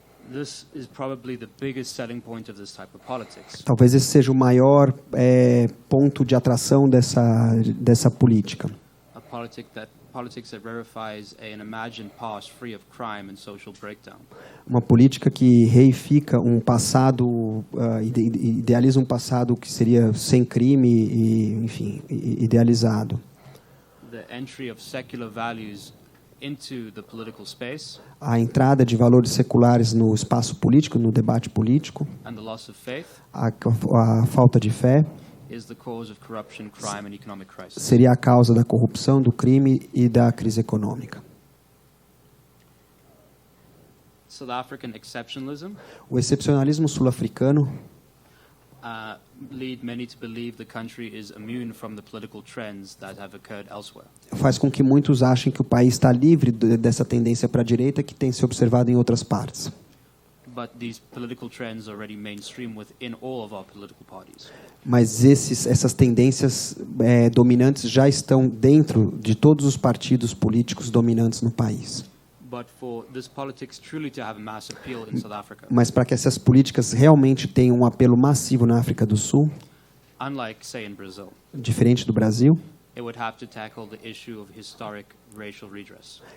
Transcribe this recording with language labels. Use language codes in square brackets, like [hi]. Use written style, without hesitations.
[en] This is probably the biggest selling point of this type of politics. [pt] Talvez esse seja o maior ponto de atração dessa política. [en] A politics that verifies an imagined past free of crime and social breakdown. [pt] Uma política que reifica um passado, idealiza um passado que seria sem crime e, enfim, idealizado. [en] The entry of secular values into the political space. [pt] A entrada de valores seculares no espaço político, no debate político. [en] And the loss of faith. [pt] A falta de fé. [en] Is the cause of corruption, crime and economic crisis. [pt] Seria a causa da corrupção, do crime e da crise econômica. [en] South African exceptionalism. [pt] O excepcionalismo sul-africano [en] lead many to believe the country is immune from the political trends that have occurred elsewhere. [pt] Faz com que muitos achem que o país está livre dessa tendência para a direita que tem se observado em outras partes. [en] But these political trends are already mainstream within all of our political parties. [pt] Mas essas tendências dominantes já estão dentro de todos os partidos políticos dominantes no país. [en] But for this politics truly to have a mass appeal in South Africa. [pt] Mas para que essas políticas realmente tenham um apelo massivo na África do Sul, [en] unlike, say, in Brazil, [pt] diferente do Brasil, [en] it would have to tackle the issue of historic racial redress.